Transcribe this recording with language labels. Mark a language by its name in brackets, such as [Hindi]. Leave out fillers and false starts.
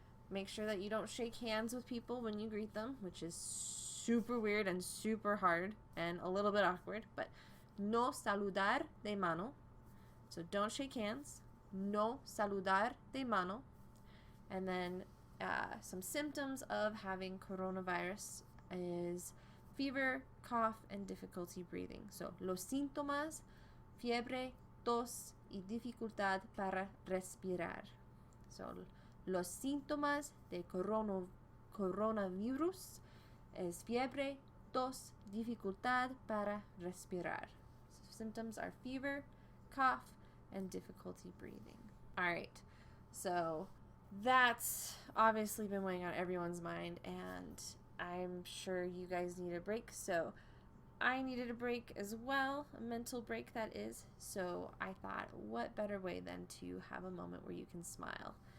[English] Make sure that you don't shake hands with people when you greet them, which is super weird and super hard and a little bit awkward. But [Spanish] no saludar de mano. [English] So don't shake hands. [Spanish] No saludar de mano. [English] And then some symptoms of having coronavirus is fever, cough, and difficulty breathing. [Spanish] So los síntomas, fiebre, tos, y dificultad para respirar. So los síntomas de coronavirus es fiebre, tos, dificultad para respirar. [English] So symptoms are fever, cough, and difficulty breathing. Alright, so that's obviously been weighing on everyone's mind, and I'm sure you guys need a break, so I needed a break as well, a mental break that is, so I thought what better way than to have a moment where you can smile.